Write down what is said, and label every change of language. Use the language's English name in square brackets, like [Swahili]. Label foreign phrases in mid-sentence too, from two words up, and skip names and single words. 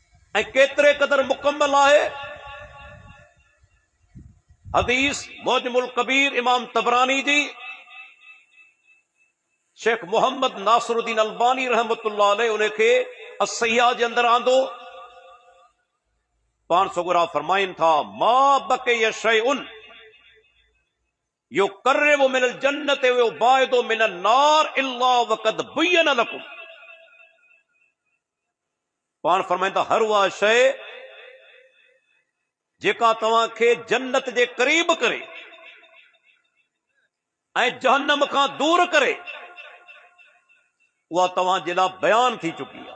[Sindhi] ऐं केतिरे क़दर मुकम्मल आहे। हदीस मोजमुल कबीर इमाम तबरानी जी, शेख मोहम्मद नासरुद्दीन अलबानी [Arabic] رحمة الله عليه [Sindhi] उनखे असहिया जे अंदर आंदो। पाण सगुरा फरमाइन था, [Arabic] ما بقي شيء يقرب من الجنة ويباعد من النار إلا وقد بين لكم. [Sindhi] पाण फरमाइन था, हर उहा शइ जेका तव्हांखे जन्नत जे क़रीब करे ऐं जहन्नम खां दूर करे, उहा तव्हांजे लाइ बयान थी चुकी आहे।